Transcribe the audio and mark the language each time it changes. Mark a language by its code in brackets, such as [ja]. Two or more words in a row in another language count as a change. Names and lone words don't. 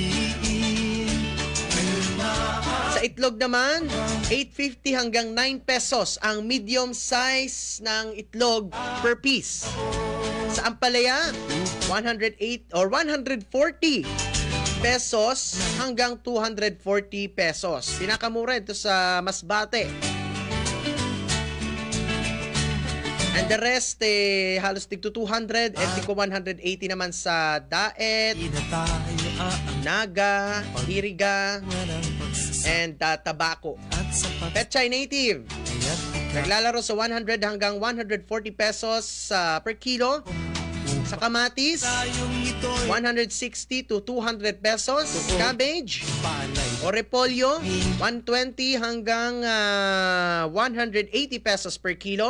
[tl] Sa itlog naman, 850 hanggang 9 pesos ang [en] medium size [tl] ng itlog [en] per piece. [tl] Sa ampalaya, 108 or 140 pesos hanggang 240 pesos. Pinakamura ito sa Masbate. [en] And the rest, [tl] halos tigto 200 at tigto 180 naman sa Daet, Naga, Iriga, and Tabaco. Petchay Native, naglalaro sa 100 hanggang 140 pesos [en] per kilo. [tl] Sa kamatis, 160 to 200 pesos. Cabbage o repolyo, 120 hanggang 180 pesos [en] per kilo.